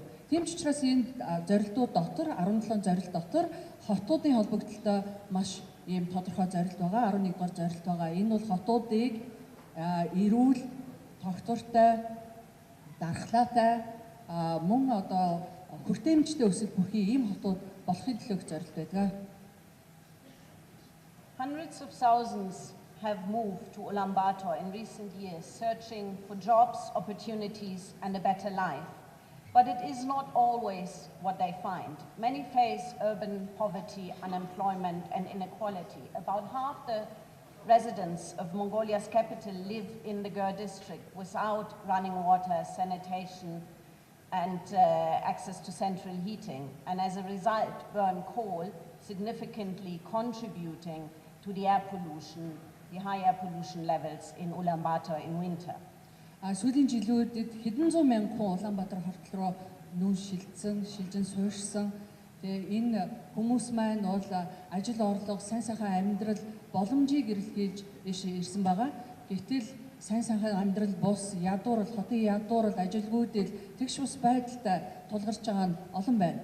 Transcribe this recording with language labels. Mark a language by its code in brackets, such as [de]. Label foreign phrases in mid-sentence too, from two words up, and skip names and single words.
[mn] Тийм ч учраас энэ зорилтууд дотор 17 зорилт дотор хотуудын холбогдлолтой маш ийм тодорхой зорилт байгаа. 11 дугаар зорилт байгаа. Энэ бол хотуудыг эрүүл, тогтвортой, дархлаатай, мөн хүртээмжтэй өсөх бүхий ийм хотууд болохын төлөө зорилт байдаг. [en] Hundreds of thousands have moved to Ulaanbaatar in recent years, searching for jobs, opportunities, and a better life. But it is not always what they find. Many face urban poverty, unemployment, and inequality. About half the residents of Mongolia's capital live in the Gur district without running water, sanitation, and access to central heating, and as a result burn coal, significantly contributing to the air pollution, the high air pollution levels in Ulaanbaatar in winter. [mn] Сүүлийн жилүүдэд хэдэн зуун мянган хүн Улаанбаатар хортол руу нүүн шилжин суурьшсан. Тэгээ энэ хүмүүс маань бол ажил орлого, сайн сайхан амьдрал боломжийг эрэлхийлж ирсэн байгаа. Гэтэл сайн сайхан амьдрал бус, ядуурл, хотын ядуурл, ажилгүйдэл тэгш бус байдалтай тулгарч байгаа нь олон байна.